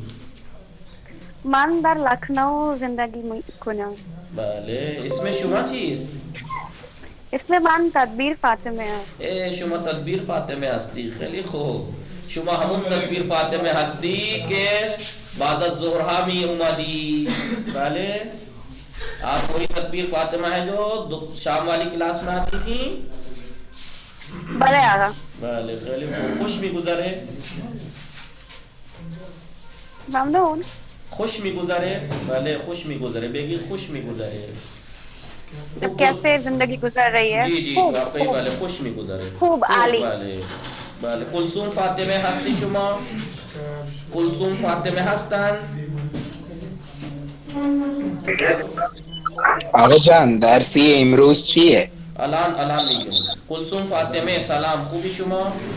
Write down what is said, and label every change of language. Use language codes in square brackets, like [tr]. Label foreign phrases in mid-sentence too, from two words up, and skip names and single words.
[fa] من در لکھنؤ زندگی میکنم. بله اسم شما چیست؟ اسم من تدبیر فاطمه است. شما تدبیر فاطمه هستی. خیلی خوب. شما همون تدبیر فاطمه هستی که بعد از ظهرها می اومدی. [ur] بله آپ وہی تدبیر فاطمہ ہے جو شام والی کلاس میں آتی تھی؟ [fa] بله آقا. بله خیلی خوب. خوش میگذره؟ ممنون. خوش میگذره؟ بله خوش میگذره. بگید خوش میگذره. [ur] کیسے زندگی گزر رہی ہے؟ [fa] جی جی واقعی بله خوش میگذره. خوب عالی. بله بله. کلثوم فاطمه هستی شما؟ کلثوم فاطمه هستن؟ آقا جان درسی امروز چیه؟ الان میگم. کلثوم فاطمه سلام. خوبی شما؟